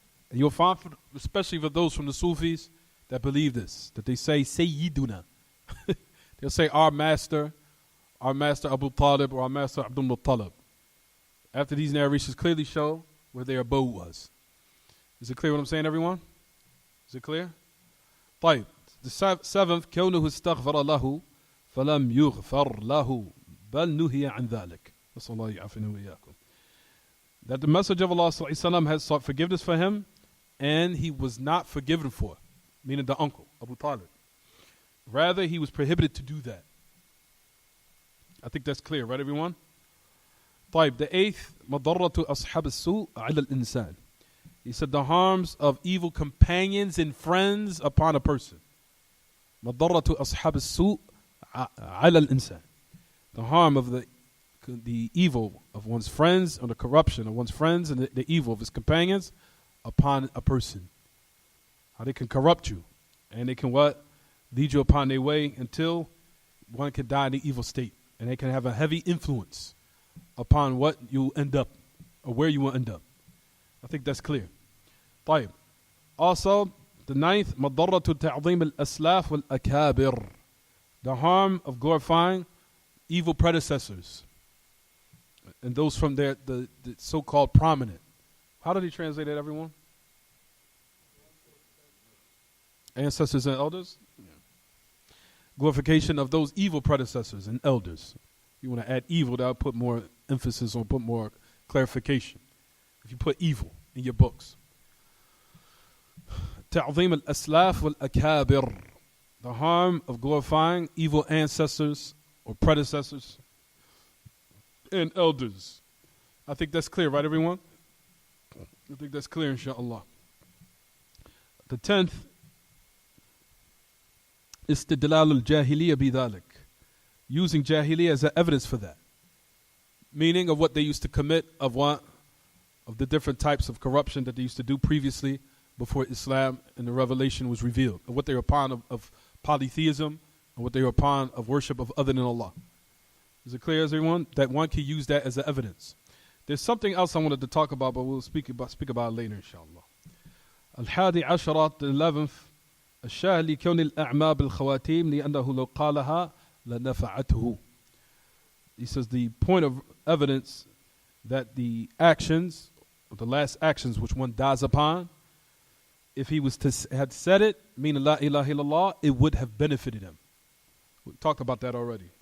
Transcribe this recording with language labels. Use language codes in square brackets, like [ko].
[en] And you'll find, especially for those from the Sufis that believe this, that they say Sayyiduna. They'll say our master Abu Talib, or our master Abdul Muttalib. After these narrations clearly show where their abode was. Is it clear what I'm saying, everyone? Is it clear? [ar] طيب. [en] The seventh, [ar] كونه استغفر له فلم يغفر له بل نهي عن ذلك. نسأل الله يعافينا وإياكم. [en] That the message of Allah [ar] صلى الله عليه وسلم [en] has sought forgiveness for him, and he was not forgiven for, meaning the uncle, Abu Talib. Rather, he was prohibited to do that. I think that's clear, right, everyone? [ar] طيب. [en] The eighth, [ar] مضرة أصحاب السوء على الإنسان. [en] He said the harms of evil companions and friends upon a person. [ar] مضرة أصحاب السوء على الإنسان. [en] The harm of the evil of one's friends, or the corruption of one's friends, and the evil of his companions upon a person. How they can corrupt you, and they can what? Lead you upon their way until one can die in the evil state, and they can have a heavy influence upon what you end up, or where you will end up. I think that's clear. [ar] طيب. [en] Also, the ninth, [ar] مضرة تعظيم الأسلاف والأكابر. [en] The harm of glorifying evil predecessors and those from the so-called prominent. How did he translate that, everyone? Ancestors and elders? Yeah. Glorification of those evil predecessors and elders. You want to add evil, that will put more emphasis on, put more clarification. If you put evil in your books. [ar] تعظيم الأسلاف والأكابر. [en] The harm of glorifying evil ancestors or predecessors and elders. I think that's clear, right, everyone? I think that's clear, inshallah. The 10th, [ar] استدلال الجاهلية بذلك. [en] Using jahiliyyah as evidence for that. Meaning of what they used to commit, of what? Of the different types of corruption that they used to do previously before Islam and the revelation was revealed. And what they were upon of polytheism, and what they were upon of worship of other than Allah. Is it clear, everyone? That one can use that as evidence. There's something else I wanted to talk about, but we'll speak about it later, inshallah. [ar] الحادي عشرة, [en] the 11th, [ar] الشاهد لكون الأعمى بالخواتيم لأنه لو قالها لنفعته. [en] He says the point of evidence that the actions, or the last actions which one dies upon, if he was to had said it, meaning La ilaha illallah, it would have benefited him. We talked about that already.